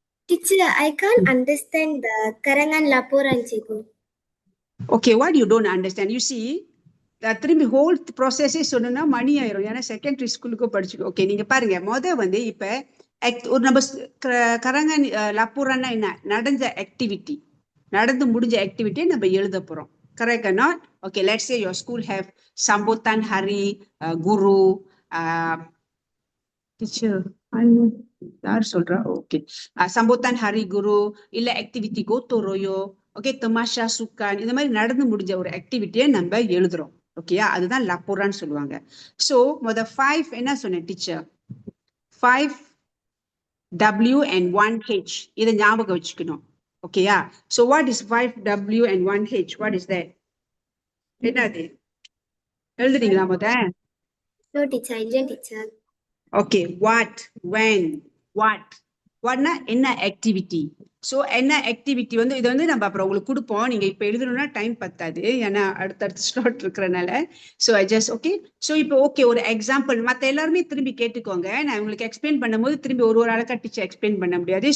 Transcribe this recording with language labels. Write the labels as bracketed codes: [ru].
[en] teacher I can't understand the [ms] karangan laporan cikgu. [en] Okay what you don't understand? You see [ta] திரும்பி whole ப்ராசஸே சொன்னா மணி ஆயிரும். ஏன்னா secondary ஸ்கூலுக்கும் படிச்சுக்கோ. Okay நீங்க பாருங்க வந்து இப்ப ஒரு நம்ம கரங்கன் லப்பூரான்னா என்ன? நடந்த ஆக்டிவிட்டி, நடந்து முடிஞ்ச ஆக்டிவிட்டியை நம்ம எழுத போறோம். Correct R not? [en] okay let's say your school have [ms] சம்போதான் ஹரி குரு [ta] teacher யார் சொல்றா? ஓகே [ms] சம்போதான் ஹரி குரு [ta] இல்ல ஆக்டிவிட்டி கோத்தோ ரோயோ, ஓகே தமாஷா சுக்கான், இந்த மாதிரி நடந்து முடிஞ்ச ஒரு ஆக்டிவிட்டியை நம்ம எழுதுறோம். ஓகேயா? அதுதான் லப்பூரான்னு சொல்லுவாங்க. சோ முத 5 என்ன சொன்னேன் டீச்சர்? [en] 5 W and 1 H. [ta] இதை ஞாபகம் வச்சுக்கணும். [en] ஓகேயா? So what is 5 W and 1 H? What is that? [ta] என்னது? எழுதுறீங்களா முத? [en] No teacher, இல்ல teacher. Okay what, when, what. [ta] whatனா என்ன ஆக்டிவிட்டி. ஸோ என்ன ஆக்டிவிட்டி வந்து இதை வந்து நம்ம அப்புறம் உங்களுக்கு கொடுப்போம். நீங்க இப்ப எழுதணும்னா டைம் பத்தாது, ஏன்னா அடுத்தடுத்து ஸ்லாட் இருக்கிறனால. [en] So I just okay. [ta] So இப்போ ஓகே ஒரு எக்ஸாம்பிள் மற்ற எல்லாருமே திரும்பி கேட்டுக்கோங்க. நான் உங்களுக்கு எக்ஸ்பிளைன் பண்ணும்போது திரும்பி ஒரு ஆளுக்கா டீச்சர் எக்ஸ்பிளைன் பண்ண முடியாது.